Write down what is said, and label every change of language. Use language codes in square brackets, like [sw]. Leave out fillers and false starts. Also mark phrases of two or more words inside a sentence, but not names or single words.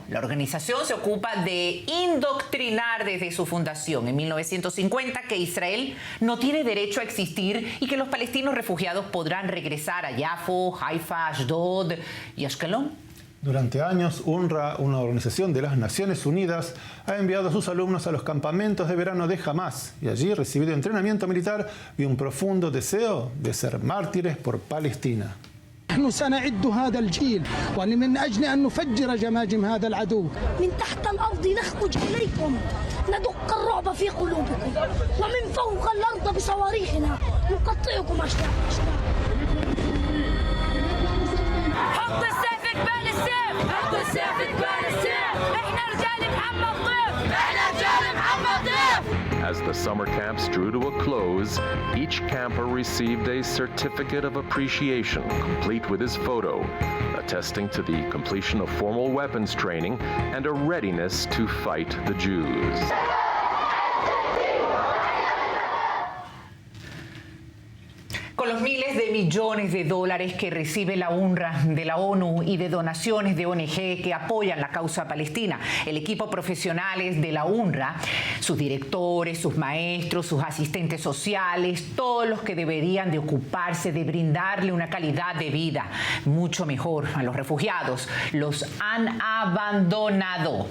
[es] La organización se ocupa de indoctrinar desde su fundación en 1950 que Israel no tiene derecho a existir y que los palestinos refugiados podrán regresar a Yafo, Haifa, Ashdod y Ashkelon. Durante años, UNRWA, una organización de las Naciones Unidas, ha enviado a sus alumnos a los campamentos de verano de Hamas y allí recibido entrenamiento militar y un profundo deseo de ser mártires por Palestina. [ar] نحن سنعد هذا الجيل ومن أجل أن نفجر جماجم هذا العدو. من تحت الأرض نخرج إليكم ندق الرعب في قلوبكم ومن فوق الأرض بصواريخنا نقطعكم أشلاء. حط السيف قبال السيف، حط السيف قبال السيف، احنا رجال محمد ضيف، احنا رجال محمد ضيف. [en] As the summer camps drew to a close, each camper received a certificate of appreciation, complete with his photo, attesting to the completion of formal weapons training and a readiness to fight the Jews. [es] Con los miles de millones de dólares que recibe la UNRWA de la ONU y de donaciones de ONG que apoyan la causa palestina, el equipo profesionales de la UNRWA, sus directores, sus maestros, sus asistentes sociales, todos los que deberían de ocuparse de brindarle una calidad de vida mucho mejor a los refugiados, los han abandonado.